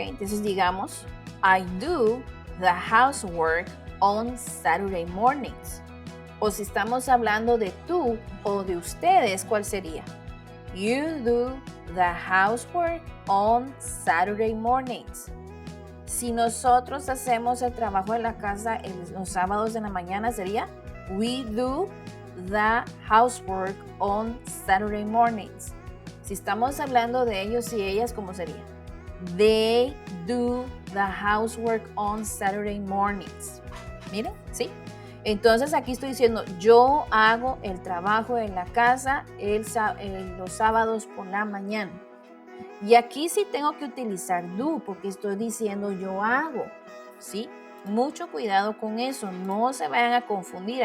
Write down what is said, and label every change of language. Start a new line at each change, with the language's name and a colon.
Spanish: Entonces digamos,
English: I do the housework on Saturday mornings.
Spanish: O si estamos hablando de tú o de ustedes, ¿cuál sería?
English: You do the housework on Saturday mornings.
Spanish: Si nosotros hacemos el trabajo de la casa los sábados de la mañana, sería
English: we do the housework on Saturday mornings.
Spanish: Si estamos hablando de ellos y ellas, ¿cómo sería?
English: They do the housework on Saturday mornings.
Spanish: Miren, ¿sí? Entonces aquí estoy diciendo, yo hago el trabajo de la casa los sábados por la mañana. Y aquí sí tengo que utilizar do porque estoy diciendo yo hago, ¿sí? Mucho cuidado con eso, no se vayan a confundir.